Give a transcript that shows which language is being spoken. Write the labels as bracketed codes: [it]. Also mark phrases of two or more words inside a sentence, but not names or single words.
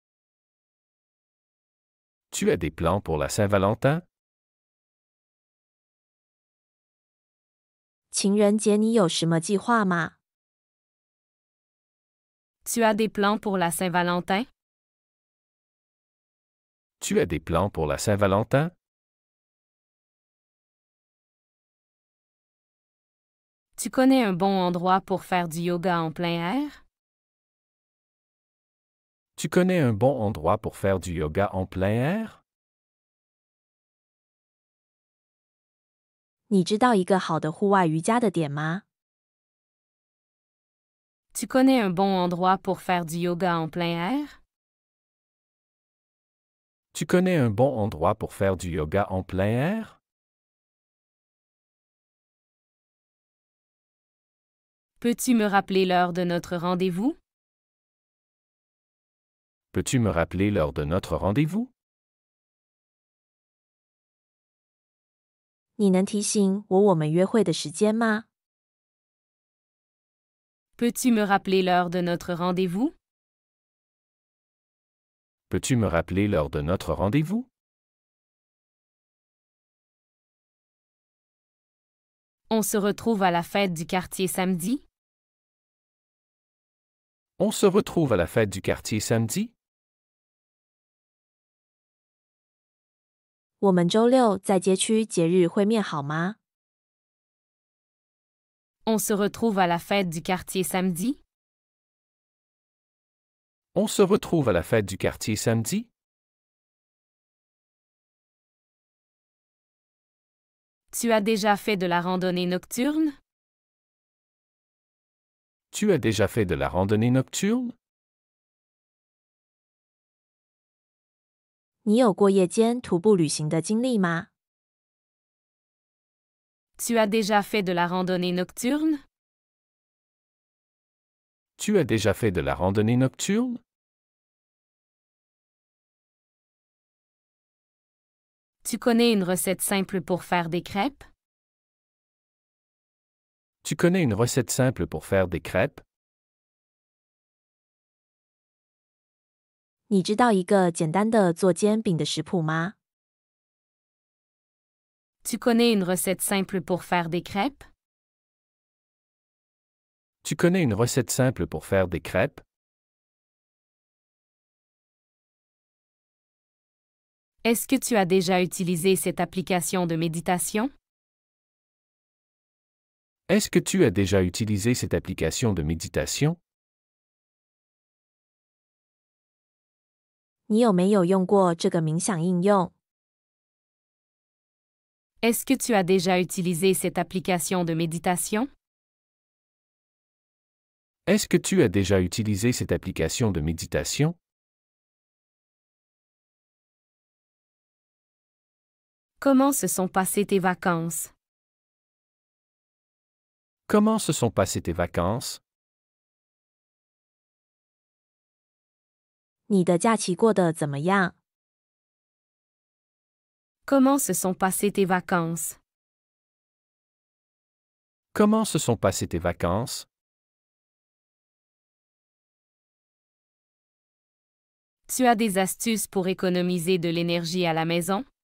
[fr] Tu as des plans pour la Saint-Valentin? [zh] 情人节你有什么计划吗？ [fr] Tu as des plans pour la Saint-Valentin? Tu as des plans pour la Saint-Valentin? Tu connais un bon endroit pour faire du yoga en plein air? Tu connais un bon endroit pour faire du yoga en plein air? [zh] 你知道一个好的户外瑜伽的点吗？ [fr] Tu connais un bon endroit pour faire du yoga en plein air? Tu connais un bon endroit pour faire du yoga en plein air? Peux-tu me rappeler l'heure de notre rendez-vous? Peux-tu me rappeler l'heure de notre rendez-vous? [zh] 你能提醒我们约会的时间吗？ [fr] Peux-tu me rappeler l'heure de notre rendez-vous? Peux-tu me rappeler l'heure de notre rendez-vous? On se retrouve à la fête du quartier samedi? On se retrouve à la fête du quartier samedi? [zh] 我们周六在街区节日会面好吗？ [fr] On se retrouve à la fête du quartier samedi? On se retrouve à la fête du quartier samedi? Tu as déjà fait de la randonnée nocturne? Tu as déjà fait de la randonnée nocturne? [zh] 你有过夜间徒步旅行的经历吗？ [fr] Tu as déjà fait de la randonnée nocturne? Tu as déjà fait de la randonnée nocturne? Tu connais une recette simple pour faire des crêpes? Tu connais une recette simple pour faire des crêpes? [zh] 你知道一个简单的做煎饼的食谱吗？ [fr] Tu connais une recette simple pour faire des crêpes? Tu connais une recette simple pour faire des crêpes? Est-ce que tu as déjà utilisé cette application de méditation? Est-ce que tu as déjà utilisé cette application de méditation? [zh] 你有没有用过这个冥想应用？ [fr] Est-ce que tu as déjà utilisé cette application de méditation? Est-ce que tu as déjà utilisé cette application de méditation? Comment se sont passées tes vacances? Comment se sont passées tes vacances? [zh] 你的假期过得怎么样？ [fr] Comment se sont passées tes vacances? Comment se sont passées tes vacances? Tu as des astuces pour économiser de l'énergie à la maison?